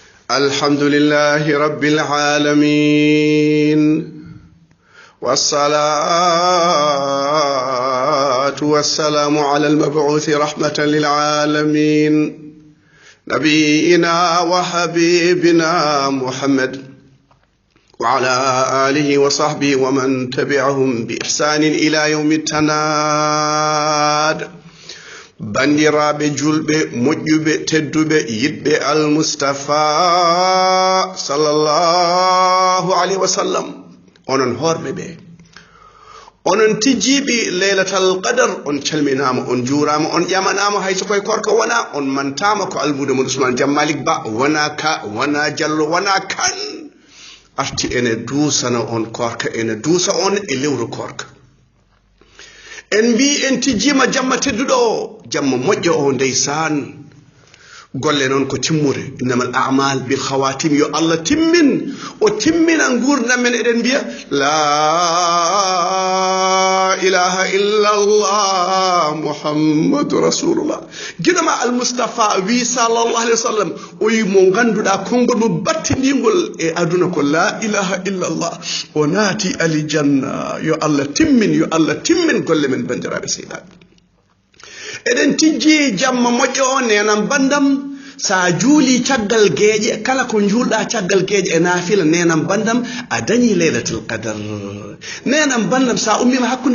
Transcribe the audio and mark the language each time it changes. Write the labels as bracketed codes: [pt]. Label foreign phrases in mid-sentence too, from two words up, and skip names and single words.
[ar] الحمد لله رب العالمين والصلاة والسلام على المبعوث رحمة للعالمين نبينا وحبيبنا محمد وعلى آله وصحبه ومن تبعهم بإحسان إلى يوم التناد [ff] bandiraɓe julɓe moƴƴuɓe tedduɓe yiɗɓe almustafa [ar] صلى الله عليه وسلم [ff] onon horɓe ɓe onon tijjiɓe [ar] ليلة القدر [ff] on calminama on juurama on ƴamanama hayso koye korka wona on mantama ko almude mon Ousmane Jam Malik Ba wona ka wona Diallo wona kan arti ene duusana on korka ene duusa on e lewru korka en mbi en tijjima jamma tedduɗo o jamma moƴƴo o ndeysan golle noon ko timmude [ar] إنما الأعمال بالخواتيم [ff] yo Allah timmin o timmina gurdam men eɗen mbiya la [ar] إله إلا الله محمد رسول الله [ff] guiɗoma al mustafa wi [ar] صلى الله عليه وسلم [ff] o wi mo ganduɗa konngol mo battidigol e aduna ko [ar] لا إله إلا الله [ff] o naati aljanna yo Allah timmin golle men bandiraɓe seydaɓe eɗen tijji jamma moƴƴo o nenan bandam sa juuli caggal geeƴe kala ko juulɗa caggal geeƴe e naafila nenan bandam a dañi [ar] ليلة القدر [ff] nenan bandam sa ummima hakkunde